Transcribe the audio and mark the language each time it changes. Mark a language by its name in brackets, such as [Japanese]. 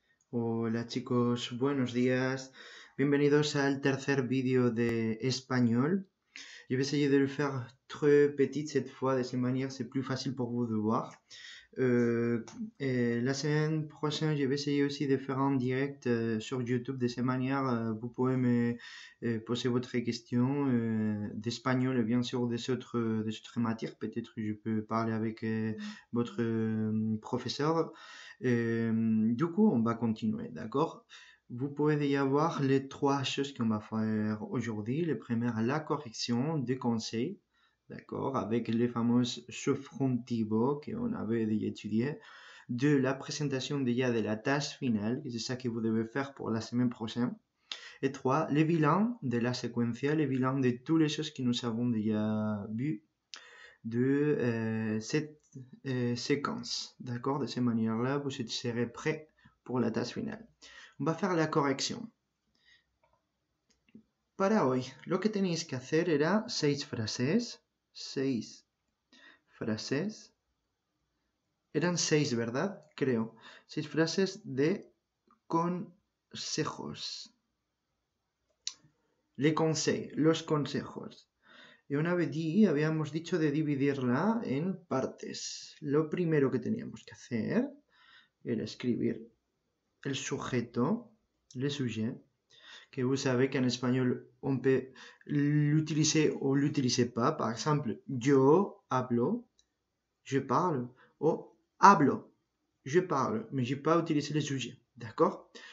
[Spanish] Hola chicos, buenos días. Bienvenidos al tercer vídeo de espagnol. [French] Je vais essayer de le faire très petit cette fois, de cette manière c'est plus facile pour vous de voir. Et la semaine prochaine, je vais essayer aussi de faire un direct sur YouTube. De cette manière, vous pouvez me poser votre question d'espagnol et bien sûr des autres matières. Peut-être je peux parler avec votre professeur. Du coup, on va continuer, d'accord? Vous pouvez déjà voir les trois choses qu'on va faire aujourd'hui. La première, la correction des conseils. D'accord, avec les fameuses subjuntivo qu'on avait déjà étudié, de la présentation déjà de la tâche finale, que c'est ça que vous devez faire pour la semaine prochaine. Et 3, les bilans de la séquencia, les bilans de toutes les choses que nous avons déjà vues de cette séquence. D'accord, de cette manière-là, vous serez prêt pour la tâche finale. On va faire la correction. [Spanish] Para hoy, lo que tenéis que hacer era 6 frases. 6 frases. Eran 6, ¿verdad? Creo. 6 frases de consejos. [French] Les conseils, [Spanish] los consejos. Y una vez habíamos dicho de dividirla en partes. Lo primero que teníamos que hacer era escribir el sujeto, [French] le sujet, que vous savez qu'en espagnol on peut l'utiliser ou l'utiliser pas. Par exemple, [Spanish] yo hablo, [French] je parle, ou [Spanish] hablo, [French] je parle, mais je n'ai pas utilisé les sujets. D'accord?